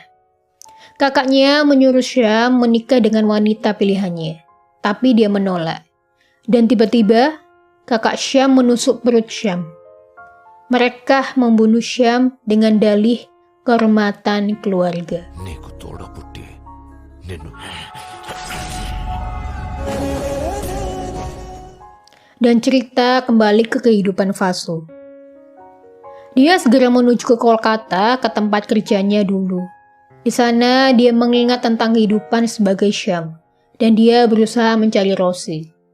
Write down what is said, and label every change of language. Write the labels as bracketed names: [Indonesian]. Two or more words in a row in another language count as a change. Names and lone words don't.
[Indonesian] Kakaknya menyuruh Syam menikah dengan wanita pilihannya, tapi dia menolak. Dan tiba-tiba, kakak Syam menusuk perut Syam. Mereka membunuh Syam dengan dalih kehormatan keluarga. [Telugu] నీకు తోడ పుట్టి నిన్ను [Indonesian] Dan cerita kembali ke kehidupan Vasu. Dia segera menuju ke Kolkata, ke tempat kerjanya dulu. Di sana dia mengingat tentang kehidupan sebagai Syam, dan dia berusaha mencari Rosie.